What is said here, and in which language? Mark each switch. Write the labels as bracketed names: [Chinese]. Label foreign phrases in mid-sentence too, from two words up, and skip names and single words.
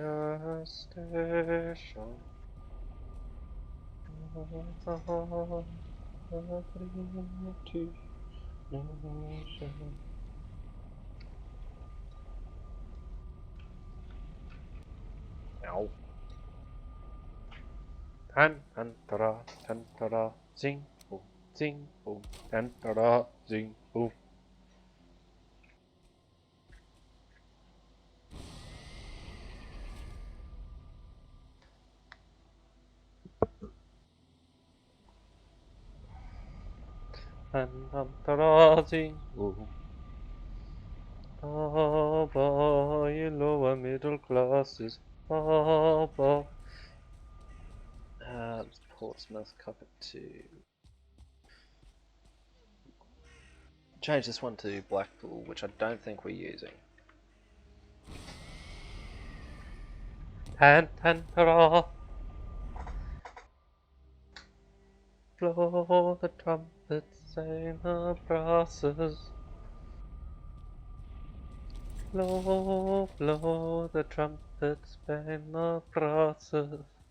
[English] Station. Ow. Tan tan ta tan ta zing boom, zing boom, tan ta zing boom. Tan tan ta zing boom. Baba, you lower middle classes. Baba. Portsmouth, copper 2. Change this one to Blackpool, which I don't think we're using. Tan tan ta. Blow the trumpets, sing the brasses. Blow, blow the trumpets, bang the brasses.